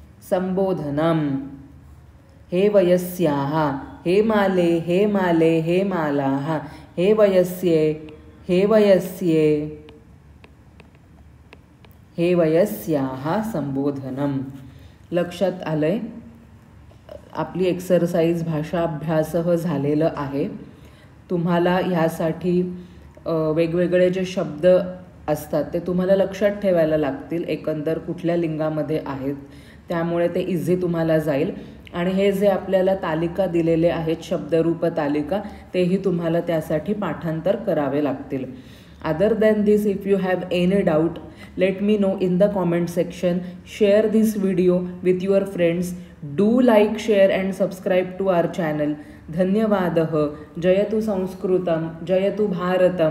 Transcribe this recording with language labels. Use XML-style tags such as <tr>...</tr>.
<sa>संबोधनम हे वयस्याः हे माले हे माले हे मालाः हे वयस्ये हे वयस्ये हे वयस्याः संबोधनम.</sa> <mr>लक्षात आलंय. आपली एक्सरसाइज भाषाभ्यासह झालेलं आहे. तुम्हाला ह्यासाठी वेगवेगळे जे शब्द असतात ते तुम्हाला लक्षात ठेवायला लागतील, एकंदर कुठल्या लिंगामध्ये आहेत, त्यामुळे ते इझी तुम्हाला जाईल. आणि हे जे आपल्याला तालिका दिलेले आहेत, शब्दरूप तालिका, तेही तुम्हाला त्यासाठी पाठांतर करावे लागतील.</mr> <en>Other than this, if you have any doubt, let me know in the comment section. Share this video with your friends. Do like, share and subscribe to our channel.</en> <sa>धन्यवादः. जयतु संस्कृतं, जयतु भारतम्.</sa>